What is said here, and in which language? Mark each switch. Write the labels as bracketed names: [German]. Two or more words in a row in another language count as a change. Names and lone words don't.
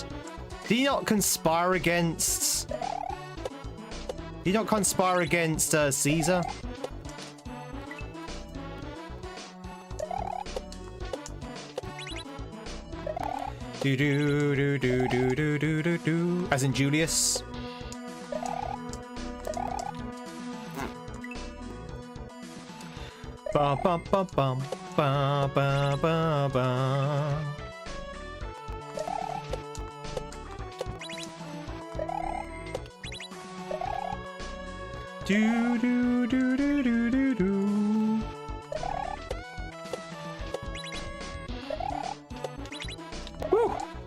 [English] Did he not conspire against... Did he not conspire against Caesar? Do. As in Julius. Ba ba ba bum ba ba ba ba. Do. Woo.